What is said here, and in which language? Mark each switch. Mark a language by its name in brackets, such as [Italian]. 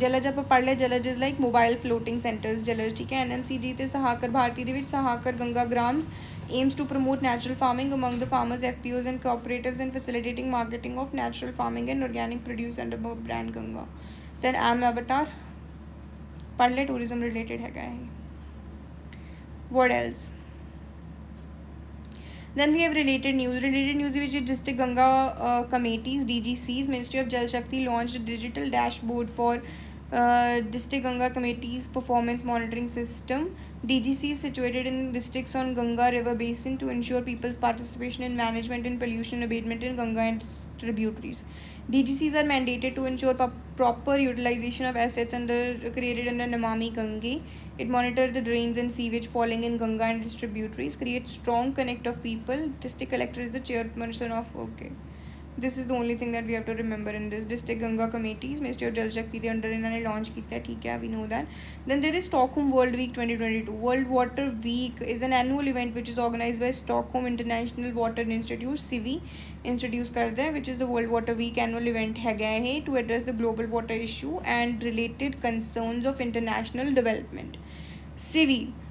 [Punjabi] ਜਲਜ ਆਪਾਂ ਪੜ੍ਹ ਲਿਆ, ਜਲਜ [English] is like mobile floating centres [Punjabi] ਜਲਜ, ਠੀਕ ਹੈ। [English] NMCG [Punjabi] ਅਤੇ ਸਹਾਕਰ ਭਾਰਤੀ ਦੇ ਵਿੱਚ [English] Sahakar Ganga Grams aims to promote natural farming among the farmers, FPOs and cooperatives and facilitating marketing of natural farming and organic produce under brand Ganga. Then I am Avatar [Hindi] पढ़ ले, [English] tourism related [Hindi] है। [English] What else? Then we have related news which is district Ganga committees, DGCs. Ministry of Jal Shakti launched a digital dashboard for district Ganga committees performance monitoring system. DGC is situated in districts on Ganga river basin to ensure people's participation in management and pollution abatement in Ganga and tributaries. DGCs are mandated to ensure proper utilization of assets created under Namami Gange. It monitors the drains and sewage falling in Ganga and its tributaries, creates strong connect of people. District collector is the chairperson of this is the only thing that we have to remember in this district Ganga committees. [Punjabi] Ministry of Jal Shakti ਦੇ under ਇਹਨਾਂ ਨੇ launch ਕੀਤਾ, ਠੀਕ ਹੈ, [English] we know that. Then there is Stockholm World Week 2022. World Water Week is an annual event which is organized by Stockholm International Water Institute, CIVI, introduce [Punjabi] ਕਰਦਾ ਹੈ, [English] which is the World Water Week annual event [Punjabi] ਹੈਗਾ ਇਹ [English] to address the global water issue and related concerns of international development. CIVI